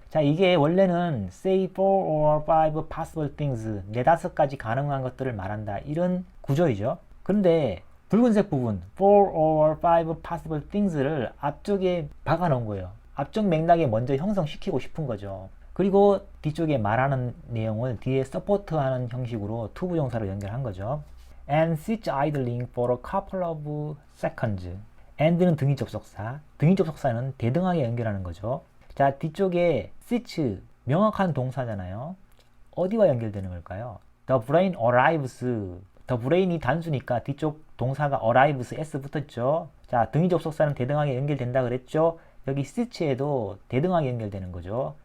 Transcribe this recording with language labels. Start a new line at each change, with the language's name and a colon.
Korean: 자, 이게 원래는
English: say four or five possible things,
Korean: 4-5가지 가능한 것들을 말한다, 이런 구조이죠. 그런데 붉은색 부분
English: four or five possible things
Korean: 를 앞쪽에 박아 놓은 거예요. 앞쪽 맥락에 먼저 형성시키고 싶은 거죠. 그리고 뒤쪽에 말하는 내용을 뒤에 서포트하는 형식으로 to 부정사로 연결한 거죠.
English: And sits idling for a couple of seconds.
Korean: and는 등위 접속사, 등위 접속사는 대등하게 연결하는 거죠. 자, 뒤쪽에 sits, 명확한 동사잖아요. 어디와 연결되는 걸까요?
English: The brain arrives.
Korean: The brain이 단수니까 뒤쪽 동사가 arrives, s 붙었죠. 자, 등위 접속사는 대등하게 연결된다 그랬죠. 여기 sits에도 대등하게 연결되는 거죠.